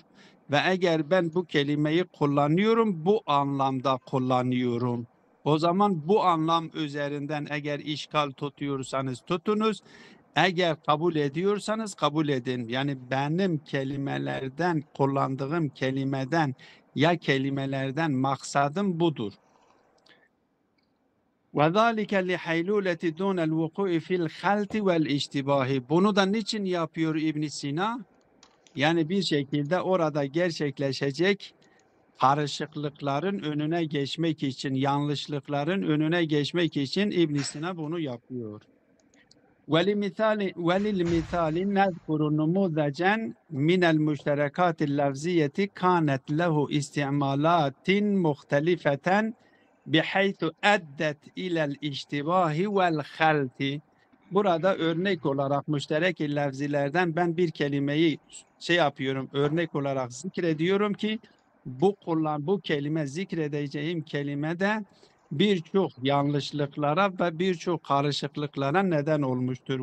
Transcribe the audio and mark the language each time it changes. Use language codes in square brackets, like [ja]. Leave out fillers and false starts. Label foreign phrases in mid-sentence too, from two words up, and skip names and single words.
[tr] Ve eğer ben bu kelimeyi kullanıyorum, bu anlamda kullanıyorum. O zaman bu anlam üzerinden eğer işgal tutuyorsanız tutunuz, eğer kabul ediyorsanız kabul edin. Yani benim kelimelerden, kullandığım kelimeden ya kelimelerden maksadım budur. [ar] وَذَٰلِكَ لِحَيْلُولَةِ دُونَ الْوُقُوءِ فِي الْخَلْطِ وَالْاِشْتِبَاهِ. [tr] Bunu da niçin yapıyor İbn Sina? Yani bir şekilde orada gerçekleşecek karışıklıkların önüne geçmek için, yanlışlıkların önüne geçmek için İbn Sina bunu yapıyor. [ar] وَلِلْمِثَالِ نَذْكُرُ نُمُوذَجًا مِنَ الْمُشْتَرَكَاتِ اللَّفْزِيَّةِ كَانَتْ لَهُ اِسْتِعْمَالَاتٍ مُخْتَلِفَةً بِحَيْثُ اَدَّتْ اِلَى الْاِشْتِبَاهِ وَالْخَلْطِ. [tr] Burada örnek olarak müşterek lafzilerden ben bir kelimeyi örnek olarak zikrediyorum ki bu kelime zikredeceğim kelimede birçok yanlışlıklara ve birçok karışıklıklara neden olmuştur.